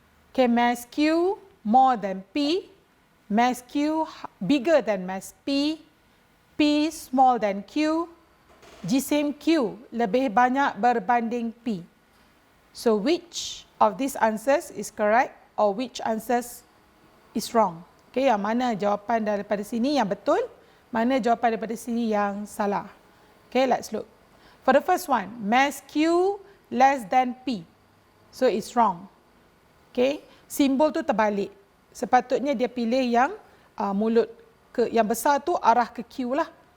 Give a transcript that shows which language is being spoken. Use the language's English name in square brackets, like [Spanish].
[English] Okay, mass Q more than P, mass Q bigger than mass P, P small than Q, [Malay] jisim Q lebih banyak berbanding P. [English] So which of these answers is correct or which answers is wrong? [Malay] Okay, yang mana jawapan daripada sini yang betul, mana jawapan daripada sini yang salah. [English] Okay, let's look. For the first one, mass Q less than P. So it's wrong. Okay, [Malay] simbol tu terbalik. Sepatutnya dia pilih yang mulut ke yang besar tu arah ke Q lah.